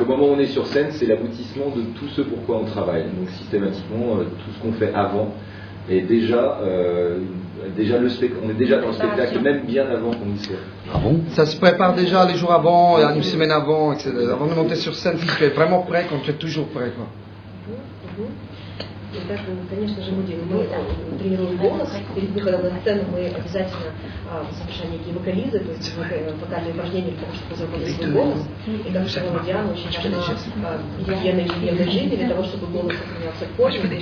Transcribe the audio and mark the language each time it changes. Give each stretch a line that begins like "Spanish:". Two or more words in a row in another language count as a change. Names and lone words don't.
French: Le moment où on est sur scène, c'est l'aboutissement de tout ce pourquoi on travaille. Donc systématiquement, tout ce qu'on fait avant est déjà, on est déjà dans le spectacle, même bien avant qu'on y soit. Ah bon? Ça se prépare déjà les jours avant, une semaine avant, etc. Avant de monter sur scène, tu es vraiment prêt quand tu es toujours prêt, quoi.
Russian: Итак, конечно же, мы тренируем голос. Перед выходом на сцену мы обязательно совершаем некие вокализы, то есть вокальные упражнения для того, чтобы разработать свой голос. И как сказала Диана, очень важна гигиена жизни для того, чтобы голос сохранялся в форме.